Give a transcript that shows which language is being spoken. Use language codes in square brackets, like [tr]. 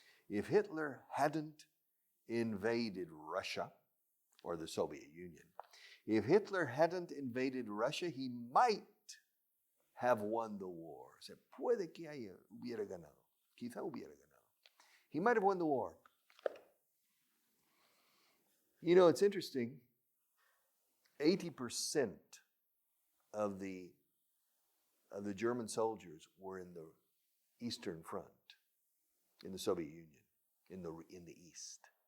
[en] If Hitler hadn't invaded Russia, or the Soviet Union, if Hitler hadn't invaded Russia, he might have won the war. [es] Se puede que hubiera ganado. Quizá hubiera ganado. [en] He might have won the war. You know, it's interesting. 80% of the German soldiers were in the Eastern Front, in the Soviet Union, in the East.